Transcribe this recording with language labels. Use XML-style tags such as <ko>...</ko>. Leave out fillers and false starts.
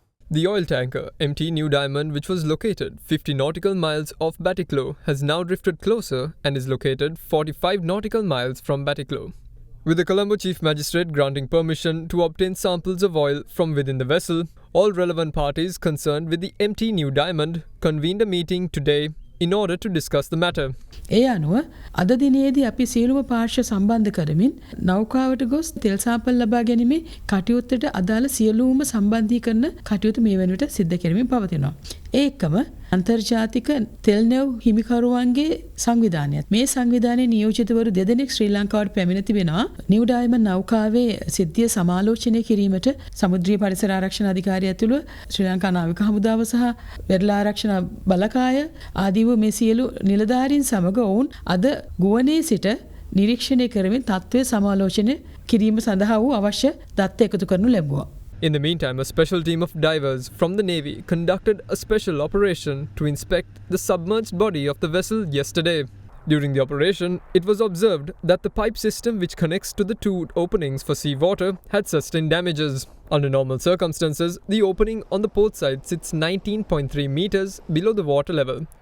<en>The oil tanker MT New Diamond, which was located 50 nautical miles off Batticaloa, has now drifted closer and is located 45 nautical miles from Batticaloa. With the Colombo Chief Magistrate granting permission to obtain samples of oil from within the vessel, all relevant parties concerned with the MT New Diamond convened a meeting today in order to discuss the matter.</en> <si>ඒ අනුව අද දිනේදී අපි සියලුම පාර්ශ්ව සම්බන්ධ කරමින් නෞකාවට ගොස් තෙල් සාපල් ලබා ගැනීමේ කටයුත්තට අදාළ සියලුම සම්බන්ධීකරණ කටයුතු මේ වෙනුවට සිද්ධ කරමින් පවතිනවා. ඒකම අන්තර්ජාතික තෙල් නැව් හිමිකරුවන්ගේ සංවිධානයත් මේ සංවිධානයේ නියෝජිතවරු දෙදෙනෙක් ශ්‍රී ලංකාවට පැමිණ තිබෙනවා. නිව් ඩයමන්ඩ් නෞකාවේ සිද්ධිය සමාලෝචනය කිරීමට සමුද්‍රීය පරිසර ආරක්ෂණ අධිකාරිය ඇතුළු ශ්‍රී ලංකා නාවික හමුදාව සහ වෙරළ ආරක්ෂණ බලකාය ආදී වූ මේ සියලු නිලධාරීන් සමග ඔවුන් අද ගුවනේ සිට නිරීක්ෂණය කරමින් තත්ත්වය සමාලෝචනය කිරීම සඳහා වූ අවශ්‍ය දත්ත එකතු කරනු ලැබුවා.</si> <en>In the meantime, a special team of divers from the Navy conducted a special operation to inspect the submerged body of the vessel yesterday. During the operation, it was observed that the pipe system which connects to the 2 openings for seawater had sustained damages. Under normal circumstances, the opening on the port side sits 19.3 meters below the water level.</en>